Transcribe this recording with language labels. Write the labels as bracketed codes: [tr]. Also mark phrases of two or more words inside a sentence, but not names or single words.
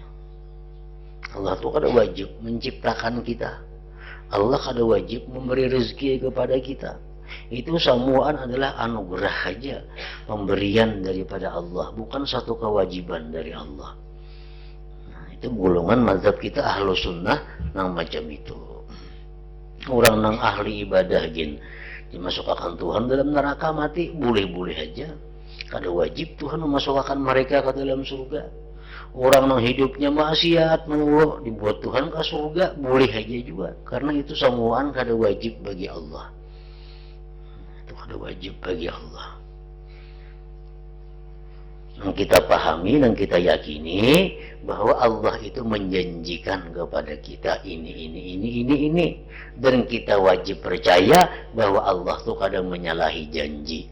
[bjn] Allah itu kada wajib menciptakan kita, Allah kada wajib memberi rezeki kepada kita. [id] Itu semuaan adalah anugerah saja, pemberian daripada Allah, bukan satu kewajiban dari Allah. [bjn] Nah, itu golongan mazhab kita [ar] أهل السنة [bjn] nang macam itu. Orang nang ahli ibadah gin dimasukkan Tuhan dalam neraka mati, boleh-boleh aja, kada wajib Tuhan memasukkan mereka ke dalam surga. Orang nang hidupnya maksiat menurut dibuat Tuhan ke surga, boleh aja juga, karena itu semuaan kada wajib bagi Allah. [id] Ada wajib bagi Allah. Dan kita pahami dan kita yakini bahwa Allah itu menjanjikan kepada kita ini, dan kita wajib percaya bahwa Allah itu kadang menyalahi janji.